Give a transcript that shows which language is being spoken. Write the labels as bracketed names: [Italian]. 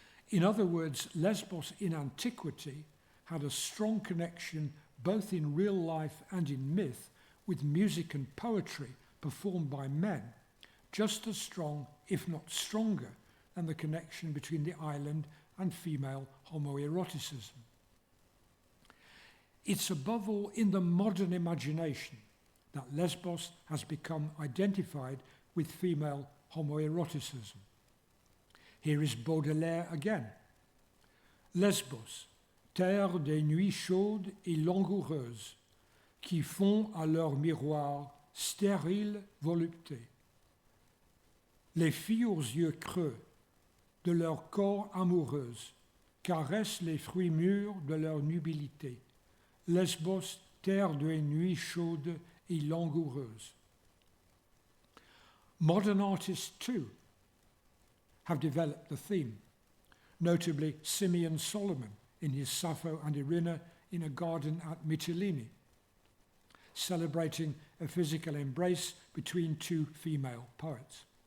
[English] In other words, Lesbos in antiquity had a strong connection both in real life and in myth with music and poetry performed by men, just as strong, if not stronger, than the connection between the island and female homoeroticism. It's above all in the modern imagination that Lesbos has become identified with female homoeroticism. Here is Baudelaire again. [French] Lesbos, terre des nuits chaudes et langoureuses, qui font à leur miroir stérile volupté. Les filles aux yeux creux de leur corps amoureuse caressent les fruits mûrs de leur nubilité. Lesbos, terre des nuits chaudes et langoureuses. [English] Modern artists too have developed the theme, notably Simeon Solomon in his Sappho and Irina in a garden at Mytilene, celebrating a physical embrace between two female poets.